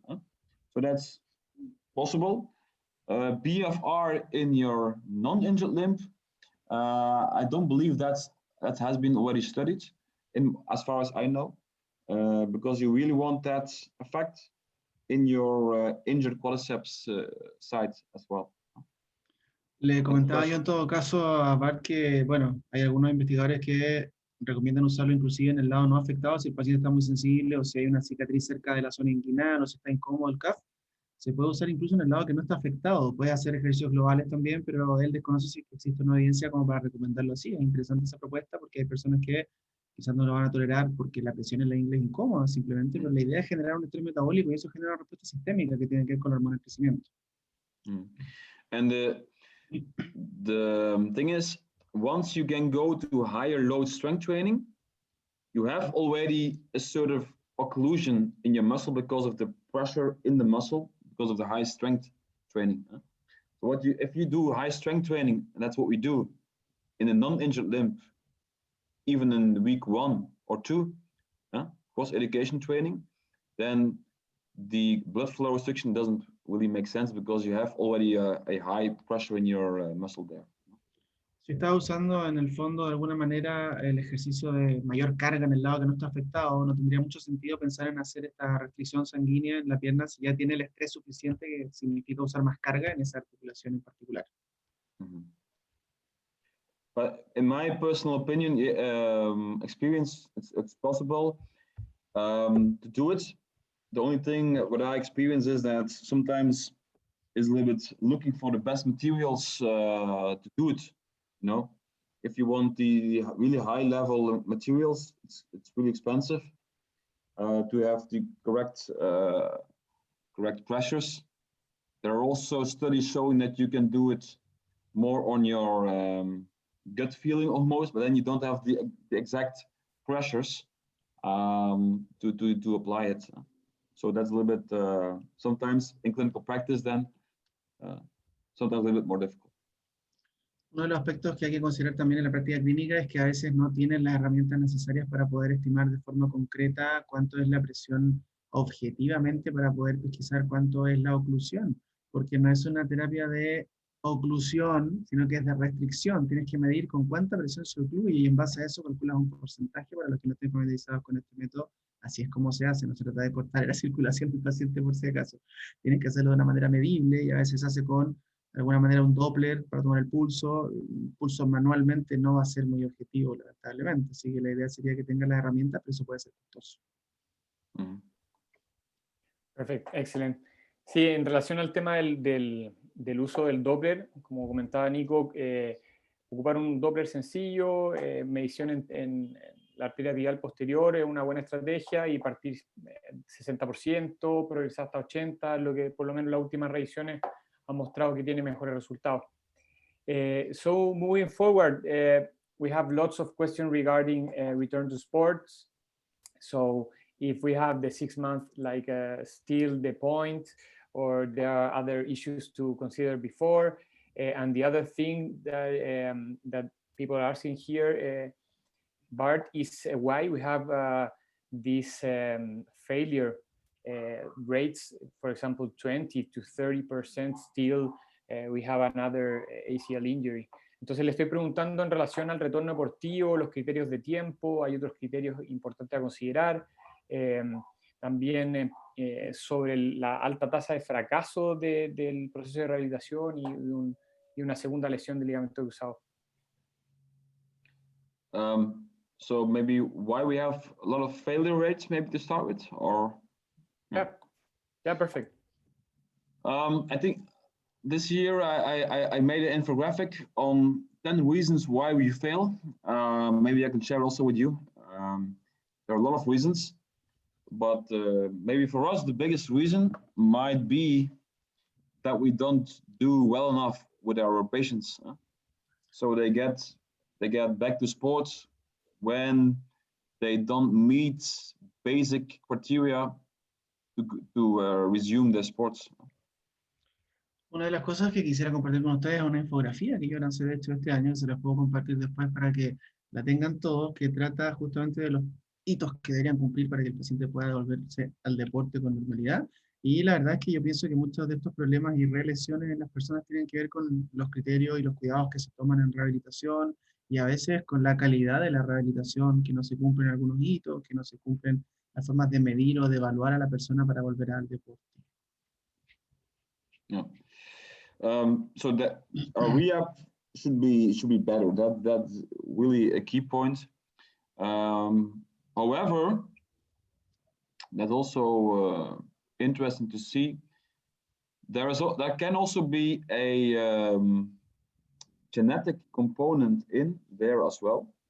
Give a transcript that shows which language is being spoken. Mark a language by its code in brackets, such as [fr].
[en] So that's possible. BFR in your non-injured limb, I don't believe that has been already studied, as far as I know, because you really want that effect in your injured quadriceps side as well. [es] Le comentaba yo en todo caso a Bart que, bueno, hay algunos investigadores que recomiendan usarlo inclusive en el lado no afectado, si el paciente está muy sensible o si hay una cicatriz cerca de la zona inguinal o si está incómodo el CAF. Se puede usar incluso en el lado que no está afectado. Puede hacer ejercicios globales también, pero él desconoce si existe una evidencia como para recomendarlo así. Es interesante esa propuesta porque hay personas que quizás no lo van a tolerar porque la presión en la ingle es incómoda simplemente, pero la idea es generar un estrés metabólico y eso genera una respuesta sistémica que tiene que ver con la hormona del crecimiento. [en] And the thing is, once you can go to higher load strength training, you have already a sort of occlusion in your muscle because of the pressure in the muscle, because of the high strength training. So if you do high strength training, and that's what we do in a non-injured limb, even in week 1 or 2, cross education training, then the blood flow restriction doesn't really make sense because you have already a high pressure in your muscle there. [es] Si está usando en el fondo de alguna manera el ejercicio de mayor carga en el lado que no está afectado, no tendría mucho sentido pensar en hacer esta restricción sanguínea en la pierna si ya tiene el estrés suficiente que significa usar más carga en esa articulación en particular. [en] But in my personal opinion, experience, it's possible to do it. The only thing what I experience is that sometimes is a little bit looking for the best materials to do it. You know, if you want the really high level materials, it's really expensive to have the correct pressures. There are also studies showing that you can do it more on your gut feeling almost, but then you don't have the exact pressures to apply it. So that's a little bit sometimes in clinical practice then sometimes a little bit more difficult. [es] Uno de los aspectos que hay que considerar también en la práctica clínica es que a veces no tienen las herramientas necesarias para poder estimar de forma concreta cuánto es la presión objetivamente para poder pesquisar cuánto es la oclusión, porque no es una terapia de oclusión, sino que es de restricción. Tienes que medir con cuánta presión se ocluye y en base a eso calculas un porcentaje. Para los que no estén familiarizados con este método, así es como se hace, no se trata de cortar la circulación del paciente por si acaso. Tienes que hacerlo de una manera medible y a veces se hace con de alguna manera un Doppler para tomar el pulso manualmente no va a ser muy objetivo, lamentablemente, así que la idea sería que tenga las herramientas, pero eso puede ser costoso. Perfecto, excelente. Sí, en relación al tema del uso del Doppler, como comentaba Nico, ocupar un Doppler sencillo, medición en la arteria tibial posterior es una buena estrategia y partir 60%, progresar hasta 80%, lo que por lo menos las últimas revisiones ha mostrado que tiene mejores resultados. [en] So moving forward, we have lots of questions regarding return to sports. So if we have the 6 months, like still the point, or there are other issues to consider before. And the other thing that people are asking here, Bart, is why we have this failure rates, for example, 20 to 30% still we have another ACL injury. [es] Entonces le estoy preguntando en relación al retorno deportivo, los criterios de tiempo, hay otros criterios importantes a considerar, también sobre la alta tasa de fracaso del proceso de rehabilitación y una segunda lesión del ligamento cruzado. [en] So maybe why we have a lot of failure rates, maybe to start with, or? Yeah, Yeah, perfect. I think this year I made an infographic on 10 reasons why we fail. Maybe I can share also with you. There are a lot of reasons, but maybe for us the biggest reason might be that we don't do well enough with our patients. So they get back to sports when they don't meet basic criteria to resume their sports. [es] Una de las cosas que quisiera compartir con ustedes es una infografía que yo lancé de hecho este año, se las puedo compartir después para que la tengan todos, que trata justamente de los hitos que deberían cumplir para que el paciente pueda devolverse al deporte con normalidad. Y la verdad es que yo pienso que muchos de estos problemas y lesiones en las personas tienen que ver con los criterios y los cuidados que se toman en rehabilitación y a veces con la calidad de la rehabilitación, que no se cumplen algunos hitos, que no se cumplen las formas de medir o de evaluar a la persona para volver al deporte. [en] Yeah. So that our rehab should be better. That's really a key point. However, that's also interesting to see. There can also be a genetic component in there as well.